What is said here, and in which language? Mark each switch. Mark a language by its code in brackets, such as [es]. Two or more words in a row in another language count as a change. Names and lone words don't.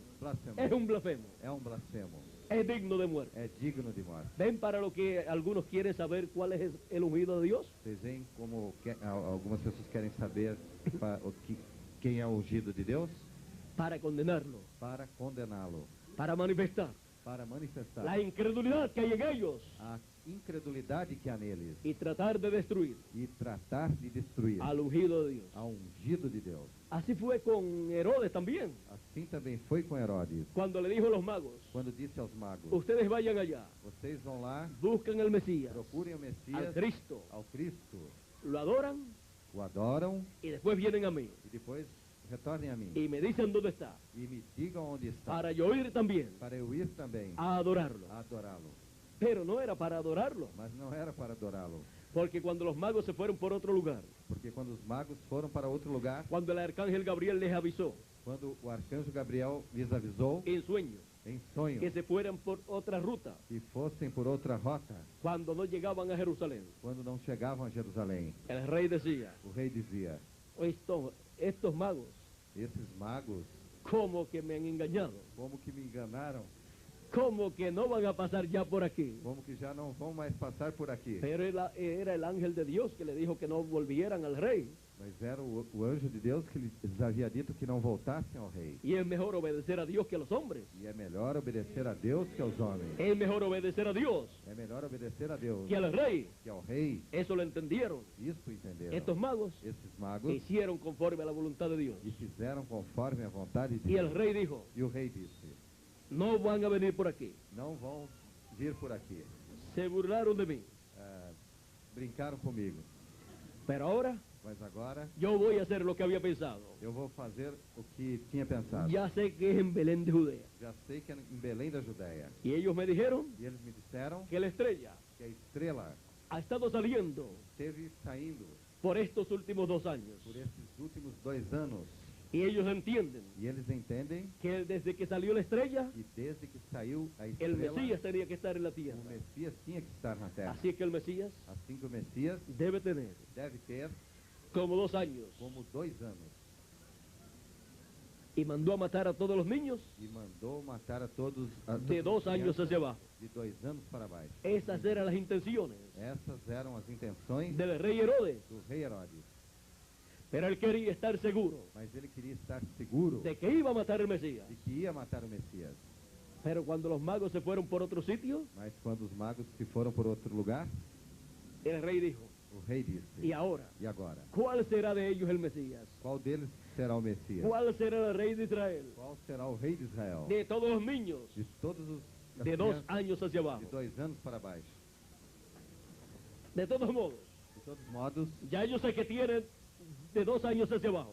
[pt] blasfemou, [es] Es un blasfemo, [pt] é um blasfemo, [es] es digno de muerte. [pt] é digno de morte. [es] ¿Ven para lo que algunos quieren saber cuál es el ungido de Dios? [pt] Vocês veem como algumas pessoas querem saber quem é o ungido de Deus? [es] Para condenarlo, [pt] Para condená-lo, [es] para manifestar [pt] para manifestar [es] la incredulidad que hay en ellos. [pt] incredulidade que há neles [es] y tratar de destruir [pt] e tratar de destruir [es] al ungido de Dios. [pt] ao ungido de Deus. [es] Así fue con Herodes también, [pt] Assim também foi com Herodes, [es] cuando le dijo a los magos, [pt] quando disse aos magos: [es] ustedes vayan allá, [pt] vocês vão lá, [es] buscan al Mesías, [pt] procurem o [es] al [pt] Messias, [es] Cristo, [pt] ao Cristo, [es] lo adoran [pt] o adoram [es] y después vienen a mí [pt] e depois retornem a mim [es] y me dicen dónde está, [pt] e me digam onde está, [es] para yo ir también [pt] para eu ir também [es] a adorarlo. [pt] a adorá-lo. [es] Pero no era para adorarlo, [pt] Mas não era para adorá-lo, [es] porque cuando los magos se fueron por otro lugar, [pt] porque quando os magos foram para outro lugar, [es] cuando el arcángel Gabriel les avisó [pt] quando o arcanjo Gabriel lhes avisou [es] en sueños [pt] em sonho [es] que se fueran por otra ruta, [pt] que fossem por outra rota, [es] cuando no llegaban a Jerusalén, [pt] quando não chegavam a Jerusalém, [es] el rey decía, [pt] o rei dizia: [es] estos magos, [pt] esses magos, [es] como que me han engañado, [pt] como que me enganaram, [es] como que no van a pasar ya por aquí. [pt] como que já não vão mais passar por aqui. [es] Pero era el ángel de Dios que le dijo que no volvieran al rey. [pt] Mas era o anjo de Deus que lhes havia dito que não voltassem ao rei. [es] Y es mejor obedecer a Dios que a los hombres. [pt] E é melhor obedecer a Deus que aos homens. [es] Es mejor obedecer a Dios [pt] É melhor obedecer a Deus [es] que al rey. [pt] que ao rei. [es] Eso lo entendieron. [pt] Isso entenderam. [es] Estos magos [pt] Esses magos [es] hicieron conforme a la voluntad de Dios. [pt] e fizeram conforme a vontade de [es] Y el [pt] Deus. [es] rey dijo, [pt] E o rei disse: [es] no van a venir por aquí. [pt] não vão vir por aqui. [es] Se burlaron de mí. [pt] Brincaram comigo. [es] Pero ahora [pt] Mas agora [es] yo voy a hacer lo que había pensado. [pt] eu vou fazer o que tinha pensado. [es] Ya sé que es en Belén de Judea. [pt] Já sei que é em Belém da Judéia. [es] Y ellos me dijeron [pt] E eles me disseram [es] que la estrella [pt] que a estrela [es] ha estado saliendo [pt] esteve saindo [es] por estos últimos 2 años. [pt] por esses últimos 2 anos. [es] Y ellos entienden [pt] E eles entendem [es] que desde que salió la estrella, [pt] que desde que saiu a [es] el [pt] estrela, [es] Mesías tenía que estar en la tierra. [pt] o Messias tinha que estar na terra. [es] Así que el Mesías [pt] Assim que o Messias [es] debe tener [pt] deve ter [es] como 2 años. [pt] como 2 anos. [es] Y mandó a matar a todos los niños [pt] E mandou matar a todos [es] de 2 años hacia abajo. [pt] de 2 anos para baixo. [es] Esas eran las intenciones [pt] Essas eram as intenções [es] del rey Herodes. [pt] do rei Herodes. [es] Pero él quería estar seguro [pt] Mas ele queria estar seguro [es] de que iba a matar al Mesías. [pt] de que ia matar o Messias. [es] Pero cuando los magos se fueron por otro sitio, [pt] Mas quando os magos se foram por outro lugar, [es] el rey dijo, [pt] o rei disse: [es] y ahora, [pt] e agora? [es] ¿cuál será de ellos el Mesías? [pt] Qual deles será o Messias? [es] ¿Cuál será el rey de Israel? [pt] Qual será o rei de Israel? [es] De todos los niños [pt] De todos os as [es] de 2 [pt] crianças [es] años hacia abajo. [pt] de 2 anos para baixo. [es] De todos modos, [pt] De todos modos, [es] ya yo sé que tienen de 2 años hacia abajo.